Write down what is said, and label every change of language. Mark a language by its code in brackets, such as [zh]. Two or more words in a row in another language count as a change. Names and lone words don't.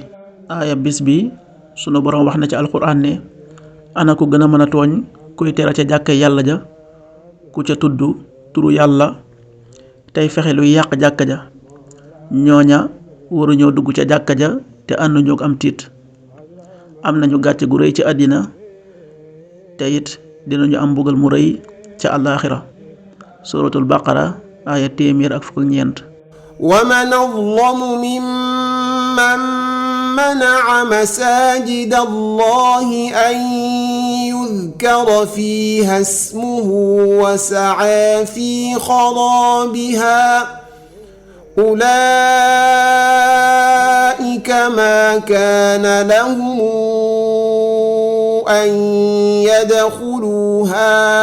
[wo] aaya bis bi sunu borom wax na ci alquran ne ana ku gën a mën a tooñ kuy tera ca jàkka yàlla ja ku ca tudd turu yàlla tey fexe luy yàq jàkka ja ñooña waruñoo dugg ca jàkka ja te ànduñu ak am tiit am nañu gàcce gu rëy ci àddina te it dinañu am mbugal mu rëy ca àllaaxira. [ar] سورة البقرة [wo] aaya téeméer ak fukk ak ñeent. [ar] ومن أظلم ممن منع مساجد الله أن يذكر فيها اسمه وسعى في خرابها أولئك ما كان لهم أن يدخلوها